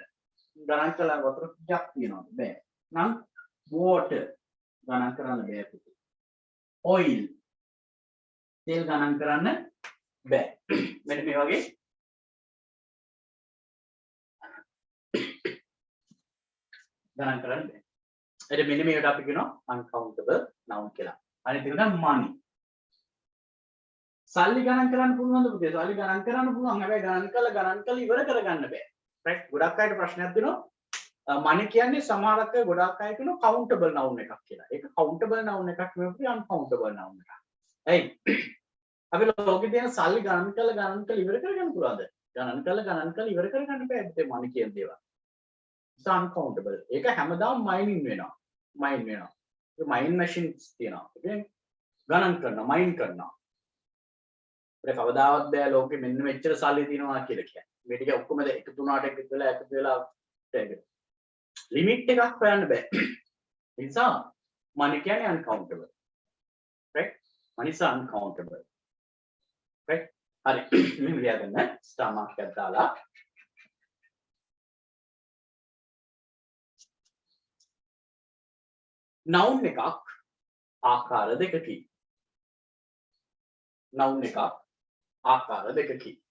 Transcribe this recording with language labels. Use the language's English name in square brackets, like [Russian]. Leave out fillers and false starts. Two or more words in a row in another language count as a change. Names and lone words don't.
[Sinhala] ගණන් කළා වතුර ටිකක් තියෙනවද? බෑ. නම් water ගණන් කරන්න බෑ පුතේ. oil තෙල් ගණන් කරන්න බෑ. මෙන්න මේ වගේ ගණන් කරන්න බෑ. එද මෙන්න මේකට අපි කියනවා [English] uncountable noun [Sinhala] කියලා. අනිත් එක තමයි money. සල්ලි ගණන් කරන්න පුළුවන්ද පුතේ? සල්ලි ගණන් කරන්න පුළුවන්. හැබැයි ගණන් කළා ඉවර කරගන්න බෑ. right? ගොඩක් අයට ප්‍රශ්නයක් දෙනවා. money කියන්නේ සමහරක් අය ගොඩක් අය කියනවා [English] countable noun [Sinhala] එකක් කියලා. ඒක [English] countable noun [Sinhala] එකක් නෙවෙයි [English] uncountable noun [Sinhala] එකක්. ඇයි? අපි ලෝකේ තියෙන සල්ලි ගණන් කළා ඉවර කරගන්න පුළුවන්ද? ගණන් කළා ඉවර කරගන්න බෑ පුතේ money කියන දේවල්. [English] it's uncountable. [Sinhala] ඒක හැමදාම mining වෙනවා. mine වෙනවා. ඒ [English] mine machines [Sinhala] තියෙනවා. okay? ගණන් කරනවා, mine කරනවා. ඒක කවදාවත් බෑ ලෝකෙ මෙන්න මෙච්චර සල්ලි තියෙනවා කියලා කියන්නේ. මේ ටික ඔක්කොම එකතු වුණාට එකතු වෙලා ලිමිට් එකක් හොයන්න බෑ. ඒ නිසා money කියන්නේ uncountable. [English] right? money is uncountable. right? [Sinhala] හරි. මෙහෙම ලියාගන්න [English] star mark [Sinhala] එකක් දාලා noun එකක් ආකාර දෙකකි. noun එකක් ආකාර දෙකකි.